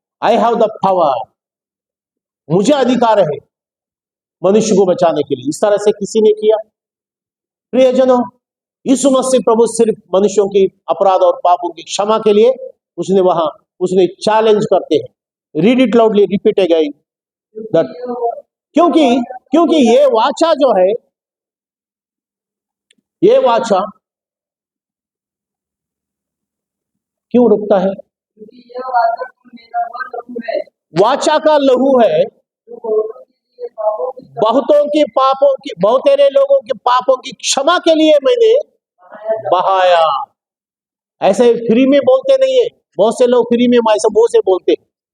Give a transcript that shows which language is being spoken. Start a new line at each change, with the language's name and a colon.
English: I have the power,
Hindi: मुझे अधिकार है मनुष्य को बचाने के लिए। इस तरह से किसी ने किया? प्रियजनों, यीशु मसीह प्रभु सिर्फ मनुष्यों की अपराध और पापों की क्षमा के लिए उसने चैलेंज करते हैं।
English: read it loudly, repeat again that,
Hindi: क्योंकि ये वाचा जो है, ये वाचा क्यों रुकता है? क्योंकि यह वाचा जो मेरा वह लहू है वाचा का लहू है, जो बहुतों के पापों की, बहुतेरे लोगों के पापों की क्षमा के लिए मैंने बहाया। ऐसे फ्री में बोलते नहीं है, बहुत से लोग फ्री में ऐसा मुंह से बोलते हैं।